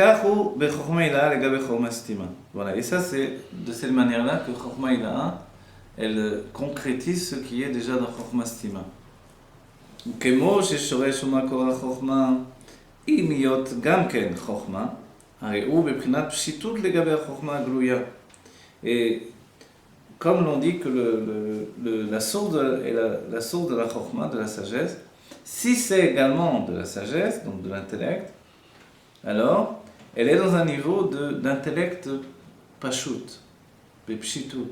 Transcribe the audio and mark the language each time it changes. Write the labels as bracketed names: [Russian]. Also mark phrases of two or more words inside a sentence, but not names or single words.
[French] Voilà, et ça c'est de cette manière-là que [Hebrew] חכמה עילאה, [French] elle concrétise ce qui est déjà dans [Hebrew] חכמה סתימא. כמו ששורש ומקור החוכמה, אם להיות גם כן חוכמה, הרי הוא בבחינת פשיטות לגבי החוכמה הגלויה. [French] Et comme l'on dit que la source la source de la chokhmah, de la sagesse, si c'est également de la sagesse, donc de l'intellect, alors elle est dans un niveau d'intellect pashut, pshitut.